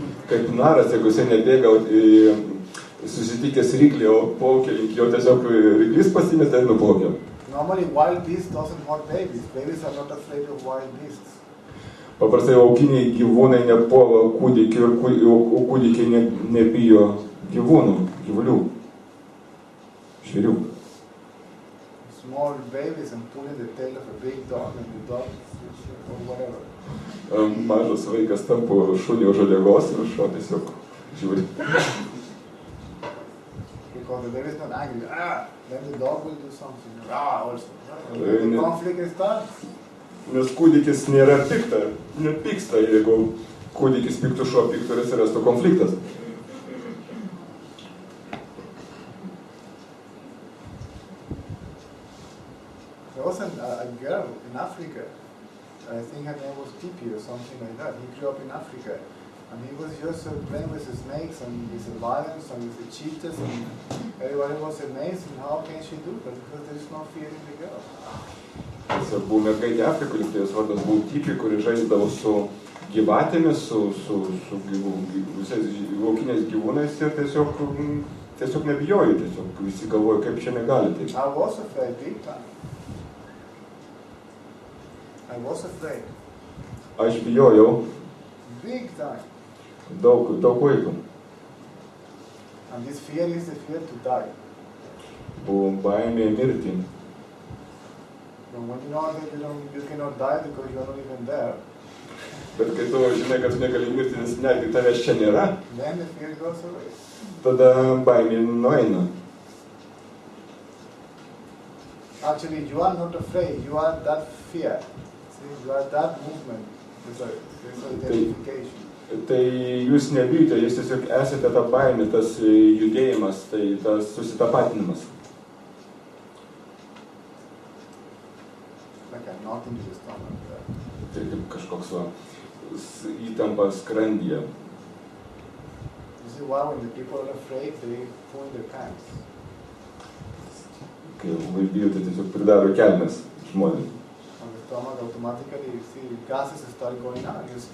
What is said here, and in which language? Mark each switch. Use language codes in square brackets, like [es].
[lt] Kaip naras, jeigu jisai nebėga susitikęs ryklį, o plaukia link jo, tiesiog ryklys pasimeta ir nuplaukia. [en] Normally, wild beasts doesn't hurt babies. Babies are not afraid of wild beasts. [lt] Paprastai laukiniai gyvūnai nepuola kūdikių ir kūdikiai nebijo gyvulių, žvėrių. [en] Small babies and pulling the tail of a big dog and the dog or whatever. [lt] Mažas vaikas tampo šunį už uodegos ir šuo tiesiog žiūri. [en] Because the baby is not angry. Then the dog will do something. Also. The conflict starts. [lt] Nes kūdikis nėra nepyksta, jeigu kūdikis piktų šuo piktų ir atsirastų konfliktas. [en] There was a girl in Africa, I think her name was Tipi or something like that. He grew up in Africa, and he was just playing with the snakes and with the lions and with the cheetahs, and everybody was amazed, and how can she do that? Because there is no fear in the girl. [lt] Tiesiog buvo mergaitė Afrikoje, tai jos vardas buvo Tipi, kuri žaisdavo su gyvatėmis, su visais laukiniais gyvūnais ir tiesiog nebijojo, tiesiog visi galvojo, kaip čia negali taip. [en] I was afraid, big time. I was afraid. [lt] Aš bijojau [en] Big time. [lt] daug laiko. [en] And this fear is the fear to die. [lt] Buvo baimė mirti. [en] But when you know that you cannot die because you are not even there, [lt] Bet kai tu žinai, kad tu negali mirti, nes netgi tavęs čia nėra, [en] then the fear goes away. [lt] tada baimė nueina. [en] Actually, you are not afraid. You are that fear. See, you are that movement. There's identification. [lt] Tai jūs nebijote, jūs tiesiog esate ta baimė, tas judėjimas, tai tas susitapatinimas. [en] Like a knot into the stomach. [lt] Tai kaip kažkoks įtampa skrandyje. [en] You see why when the people are afraid, they pull their pants. [lt] Kai labai bijote, tiesiog pridaro kelnes žmonės. [en] On the stomach, automatically, you see gases start going out.